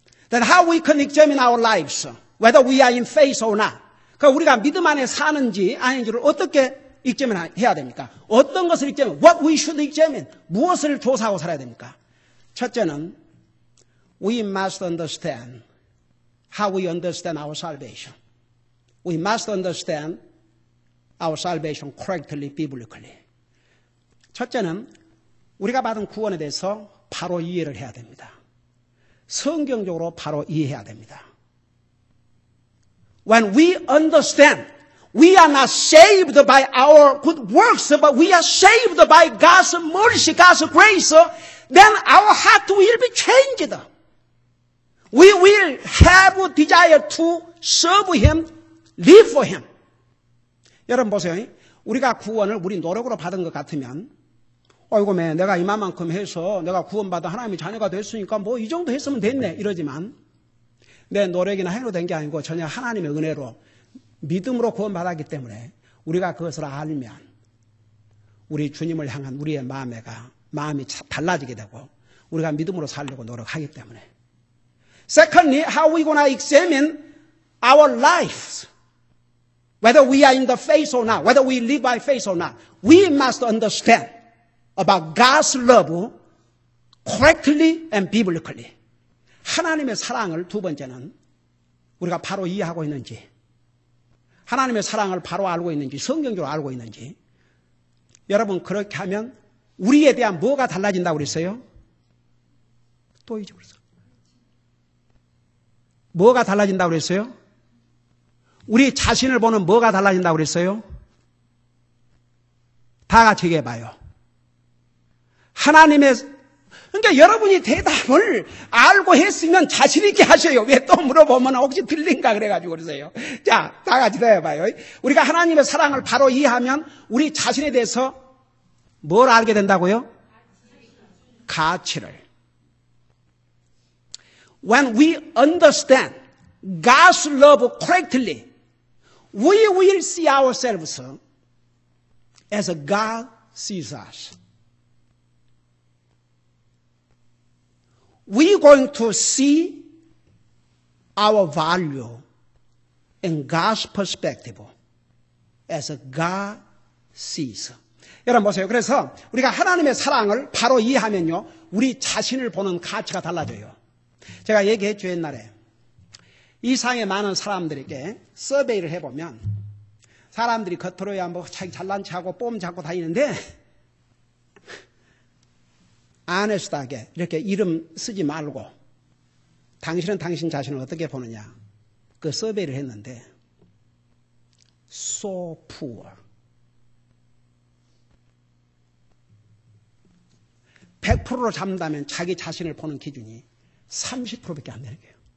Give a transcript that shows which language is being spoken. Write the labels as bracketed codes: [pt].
[en] Then how we can examine our lives, whether we are in faith or not. [ko] 그러니까 우리가 믿음 안에 사는지 아닌지를 어떻게 examine해야 됩니까? 어떤 것을 examine, [en] what we should examine, [ko] 무엇을 조사하고 살아야 됩니까? 첫째는 [en] we must understand how we understand our salvation. We must understand our salvation correctly, biblically. [ko] 첫째는 우리가 받은 구원에 대해서 바로 이해를 해야 됩니다. 성경적으로 바로 이해해야 됩니다. [en] When we understand, we are not saved by our good works, but we are saved by God's mercy, God's grace, then our heart will be changed. We will have a desire to serve Him, live for Him. [ko] 여러분 보세요. 우리가 구원을 우리 노력으로 받은 것 같으면 어이구 내가 이만큼 해서 내가 구원받아 하나님의 자녀가 됐으니까 뭐 이 정도 했으면 됐네 이러지만 내 노력이나 행위로 된 게 아니고 전혀 하나님의 은혜로 믿음으로 구원받았기 때문에 우리가 그것을 알면 우리 주님을 향한 우리의 마음이 달라지게 되고 우리가 믿음으로 살려고 노력하기 때문에 [en] Secondly, how we gonna examine our lives, whether we are in the faith or not, whether we live by faith or not. We must understand about God's love correctly and biblically. [ko] 하나님의 사랑을 두 번째는 우리가 바로 이해하고 있는지, 하나님의 사랑을 바로 알고 있는지, 성경적으로 알고 있는지. 여러분 그렇게 하면 우리에 대한 뭐가 달라진다고 그랬어요? 또 잊어버렸어. 뭐가 달라진다고 그랬어요? 우리 자신을 보는 뭐가 달라진다고 그랬어요? 다 같이 얘기해봐요. 하나님의, 그러니까 여러분이 대답을 알고 했으면 자신있게 하셔요. 왜 또 물어보면 혹시 틀린가 그래가지고 그러세요. 자, 다 같이 대답해봐요. 우리가 하나님의 사랑을 바로 이해하면 우리 자신에 대해서 뭘 알게 된다고요? 가치를 [en] when we understand God's love correctly, we will see ourselves as God sees us. We're going to see our value in God's perspective as God sees. [ko] 여러분 보세요. 그래서 우리가 하나님의 사랑을 바로 이해하면요, 우리 자신을 보는 가치가 달라져요. 제가 얘기했죠, 옛날에. 이 상에 많은 사람들에게 서베이를 해보면 사람들이 겉으로야 뭐 자기 잘난 척하고 뽐 잡고 다니는데 아네스트하게 이렇게 이름 쓰지 말고 당신은 당신 자신을 어떻게 보느냐, 그 서베이를 했는데 [en] so poor, [ko] 100%로 잡는다면 자기 자신을 보는 기준이 30%밖에 안 되는 거예요.